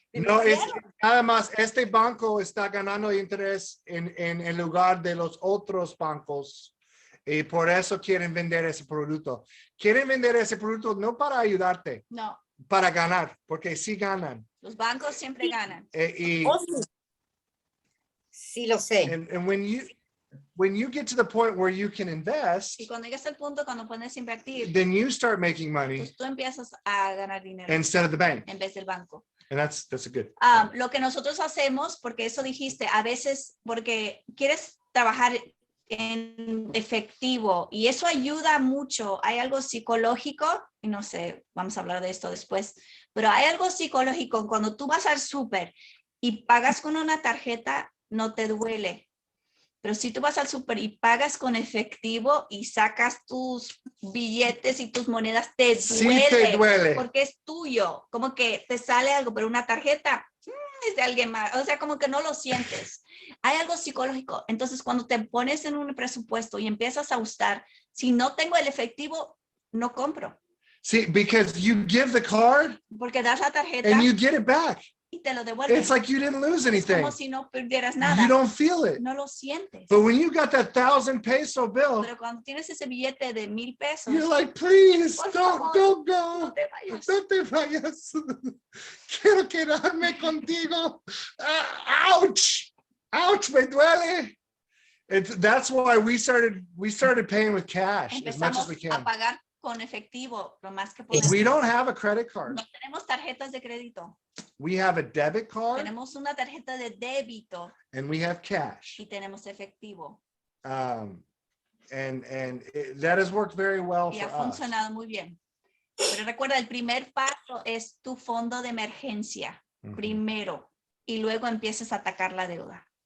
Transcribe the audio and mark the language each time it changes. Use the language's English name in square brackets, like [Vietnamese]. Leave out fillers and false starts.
[Spanish] No, es nada más, este banco está ganando interés en lugar de los otros bancos y por eso quieren vender ese producto. Quieren vender ese producto no para ayudarte, No, para ganar, porque sí ganan. los bancos siempre ganan. Oh, sí. Sí, lo sé. [English] And when you get to the point where you can invest, [Spanish] Y cuando llegas al punto cuando puedes invertir, [English] then you start making money [Spanish] pues tú empiezas a ganar dinero [English] instead of the bank. [Spanish] en vez del banco. [English] And that's a good. [Spanish] Lo que nosotros hacemos, porque eso dijiste, a veces porque quieres trabajar en efectivo y eso ayuda mucho. Hay algo psicológico, y no sé, vamos a hablar de esto después, pero hay algo psicológico cuando tú vas al súper y pagas con una tarjeta, no te duele. Pero si tú vas al súper y pagas con efectivo y sacas tus billetes y tus monedas, te Sí duele, te duele. porque es tuyo. Como que te sale algo, pero una tarjeta es de alguien más. O sea, como que no lo sientes. Hay algo psicológico. Entonces, cuando te pones en un presupuesto y empiezas a usar, si no tengo el efectivo, no compro. [English] See, because you give the card [Spanish] Porque das la tarjeta [English] and you get it back. [Spanish] y te lo devuelven. [English] It's like you didn't lose [Spanish] Es [English] anything. [Spanish] como si no perdieras nada. [English] You don't feel it. [Spanish] No lo sientes. [English] But when you got that 1,000 peso bill, [Spanish] Pero cuando tienes ese billete de 1,000 pesos, [English] you're like, please, [Spanish] Por [English] don't [Spanish] favor, [English] go. [Spanish] no te vayas. No te vayas. Quiero quedarme contigo. Ouch. Ouch, me duele. [English] That's why we started paying with cash as much as [Spanish] Empezamos [English] we [Spanish] a [English] can. [Spanish] pagar con efectivo lo más que podemos. [English] We don't have a credit card. [Spanish] No tenemos tarjetas de crédito. [English] We have a debit card [Spanish] Tenemos una tarjeta de débito [English] and we have cash. [Spanish] y tenemos efectivo. [English] That has worked very well [Spanish] Y [English] for [Spanish] ha [English] us. [Spanish] funcionado muy bien. Pero recuerda, el primer paso es tu fondo de emergencia, Mhm. primero, y luego empiezas a atacar la deuda.